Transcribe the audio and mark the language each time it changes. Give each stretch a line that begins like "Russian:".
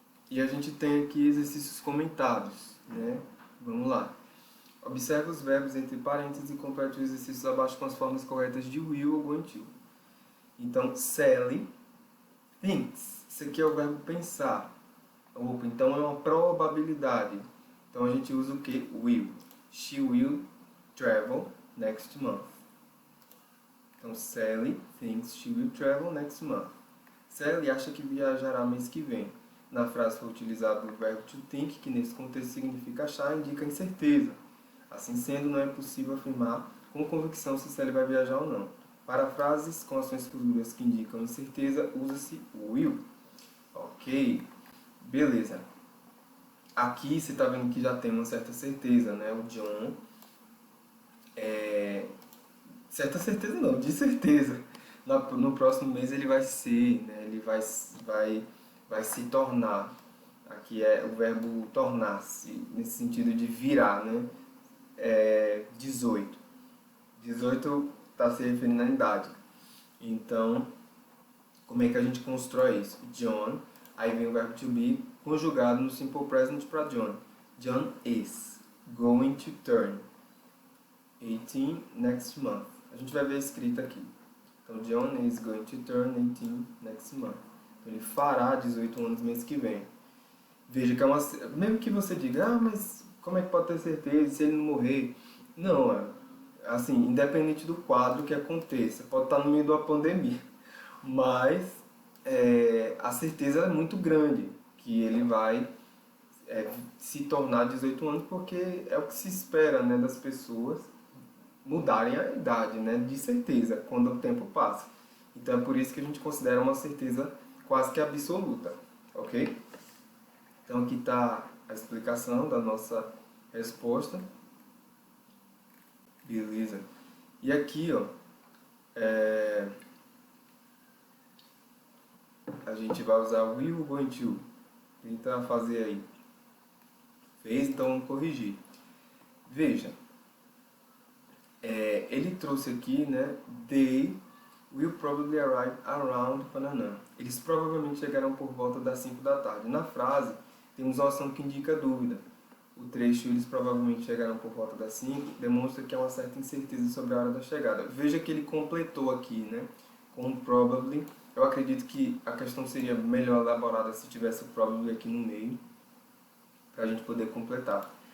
Portuguese: E a gente tem aqui exercícios comentados, né? Vamos lá. Observe os verbos entre parênteses e complete os exercícios abaixo com as formas corretas de will ou going to. Então,
English: Sally thinks.
Portuguese: Isso aqui é o verbo pensar. Então é uma probabilidade. Então a gente usa o que? Will.
English: She will travel next month. Então Sally thinks she will travel next month.
Portuguese: Sally acha que viajará mês que vem. Na frase foi utilizado o verbo to think, que nesse contexto significa achar e indica incerteza. Assim sendo, não é possível afirmar com convicção se Sally vai viajar ou não. Para frases com ações futuras que indicam incerteza, usa-se will. Ok, beleza. Aqui você está vendo que já tem uma certa certeza, né? O John, certa certeza não, de certeza. No próximo mês ele vai ser, né? Ele vai se tornar. Aqui é o verbo tornar-se, nesse sentido de virar, né? 18. 18 está se referindo à idade. Então, como é que a gente constrói isso? John, aí vem o verbo to be conjugado no simple present para John.
English: John is going to turn 18 next month.
Portuguese: A gente vai ver a escrita aqui.
English: Então, John is going to turn 18 next month.
Portuguese: Então, ele fará 18 anos mês que vem. Veja que é uma... Mesmo que você diga, mas como é que pode ter certeza se ele não morrer? Não, assim, independente do quadro que aconteça. Pode estar no meio de uma pandemia. Mas a certeza é muito grande que ele vai se tornar 18 anos, porque é o que se espera, né, das pessoas mudarem a idade, né, de certeza, quando o tempo passa. Então é por isso que a gente considera uma certeza quase que absoluta, ok? Então aqui está a explicação da nossa resposta. Beleza. E aqui, ó, a gente vai usar o will ou going to. Tenta fazer aí. Fez, então vamos corrigir. Veja, ele trouxe aqui, né?
English: They will probably arrive around Pananã.
Portuguese: Eles provavelmente chegarão por volta das 5 da tarde. Na frase, temos uma ação que indica dúvida. O trecho, eles provavelmente chegarão por volta das 5, demonstra que há uma certa incerteza sobre a hora da chegada. Veja que ele completou aqui, né? Com probably. Eu acredito que a questão seria melhor elaborada se tivesse o probably aqui no meio, para a gente poder completar.